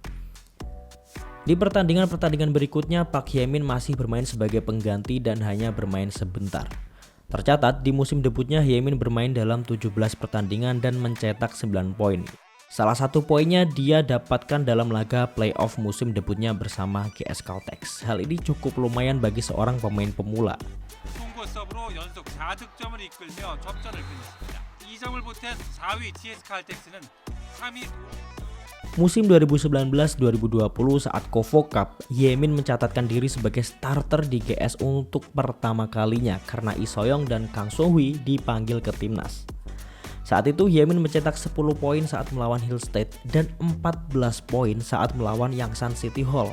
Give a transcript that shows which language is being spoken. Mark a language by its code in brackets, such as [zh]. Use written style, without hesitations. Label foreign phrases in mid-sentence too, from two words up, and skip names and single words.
[id] Di pertandingan-pertandingan berikutnya, Park Hye-min masih bermain sebagai pengganti dan hanya bermain sebentar. Tercatat di musim debutnya Hye-min bermain dalam 17 pertandingan dan mencetak 9 poin. Salah satu poinnya dia dapatkan dalam laga playoff musim debutnya bersama GS Caltex. Hal ini cukup lumayan bagi seorang pemain pemula. [ko] 송구 서브로 연속 4득점을 이끌며 접전을 끝냈습니다. 2점을 보탠 4위 GS 칼텍스는 3위 [id] Musim 2019-2020 saat Kovo Cup, Hye-min mencatatkan diri sebagai starter di GS untuk pertama kalinya karena Lee So-young dan Kang So-hui dipanggil ke timnas. Saat itu Hye-min mencetak 10 poin saat melawan Hill State dan 14 poin saat melawan Yangsan City Hall.